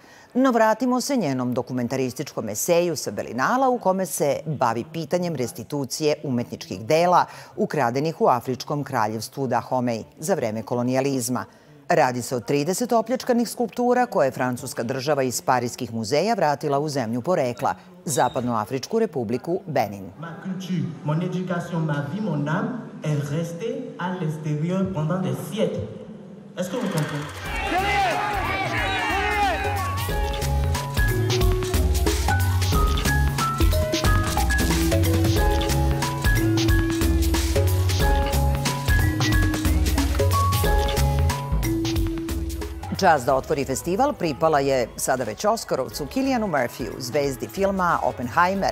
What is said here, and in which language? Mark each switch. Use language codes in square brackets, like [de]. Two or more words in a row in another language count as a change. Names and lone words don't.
[sr] No vratimo se njenom dokumentarističkom eseju sa Berlinala u kome se bavi pitanjem restitucije umetničkih dela ukradenih u Afričkom kraljevstvu Dahomey za vreme kolonijalizma. Radi se o 30 opljačkanih skulptura koje je francuska država iz parijskih muzeja vratila u zemlju porekla, Zapadnoafričku republiku Benin. [fr] Ma culture, mon éducation, ma vie, mon âme est restée à l'extérieur pendant des siècles. Est-ce que vous comprenez? [sr] Čast da otvori festival pripala je sada već Oskarovcu Cillianu Murphyu, zvezdi filma Oppenheimer,